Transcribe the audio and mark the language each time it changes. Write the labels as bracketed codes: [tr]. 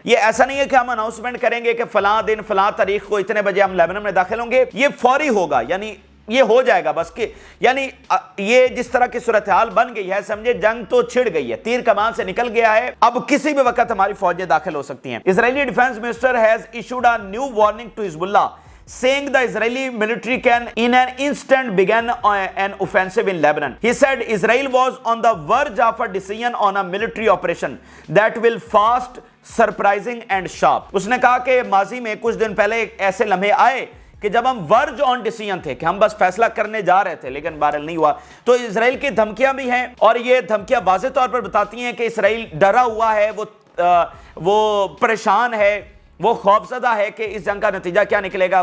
[hi] ये ऐसा नहीं है कि हम अनाउंसमेंट करेंगे कि फलां दिन फलां तारीख को इतने बजे हम लेबनान में दाखिल होंगे, ये फौरी होगा, यानी ये हो जाएगा बस कि, यानी ये जिस तरह की सूरत हाल बन गई है, समझे जंग तो छिड़ गई है, तीर कमान से निकल गया है, अब किसी भी वक्त हमारी फौजें दाखिल हो सकती हैं। [en] Israeli defence minister has issued a new warning to Hezbollah saying the Israeli military can in an instant begin an offensive in Lebanon. He said Israel was on the verge of a decision on a military operation that will fast, surprising and sharp. [hi] उसने कहा कि माजी में कुछ दिन पहले ऐसे लम्हे आए कि जब हम [en] verge on decision [hi] थे, कि हम बस फैसला करने जा रहे थे, लेकिन बहरहाल नहीं हुआ। तो इजराइल की धमकियां भी हैं, और ये धमकियां वाज़ेह तौर पर बताती हैं कि इजराइल डरा हुआ है, वो परेशान है, वो खौफजदा है कि इस जंग का नतीजा क्या निकलेगा।